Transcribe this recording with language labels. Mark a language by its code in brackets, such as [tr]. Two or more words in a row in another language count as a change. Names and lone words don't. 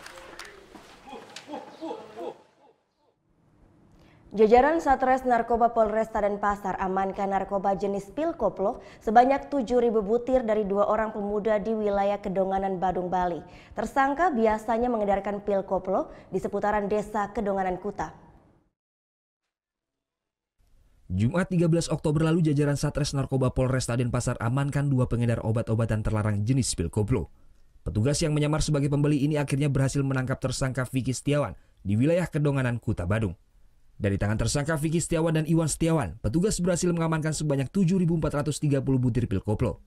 [id] Jajaran Satres Narkoba Polresta Denpasar amankan narkoba jenis pil koplo sebanyak 7.000 butir dari 2 orang pemuda di wilayah Kedonganan, Badung, Bali. Tersangka biasanya mengedarkan pil koplo di seputaran desa Kedonganan Kuta. Jumat 13 Oktober lalu jajaran Satres Narkoba Polresta Denpasar amankan 2 pengedar obat-obatan terlarang jenis pil koplo. Petugas yang menyamar sebagai pembeli ini akhirnya berhasil menangkap tersangka Vicky Setiawan di wilayah Kedonganan, Kuta Badung. Dari tangan tersangka Vicky Setiawan dan Iwan Setiawan, petugas berhasil mengamankan sebanyak 7.430 butir pil koplo.